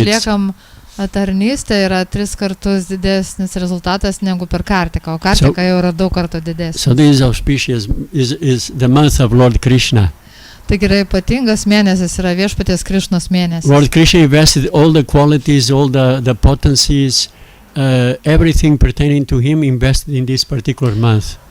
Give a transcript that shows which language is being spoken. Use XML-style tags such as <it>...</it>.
<lt>atliekam tarnystę, yra 3 kartus didesnis rezultatas negu per Kartiką, o Kartika jau yra 2 kartų didesnis.</lt> <en>So this is auspicious, is the month of Lord Krishna.</en> <lt>Taigi yra ypatingas mėnesis, yra viešpaties Krišnos mėnesis.</lt> <en>Lord Krishna invested all the qualities, all the potencies, everything pertaining to him invested in this particular month.</en>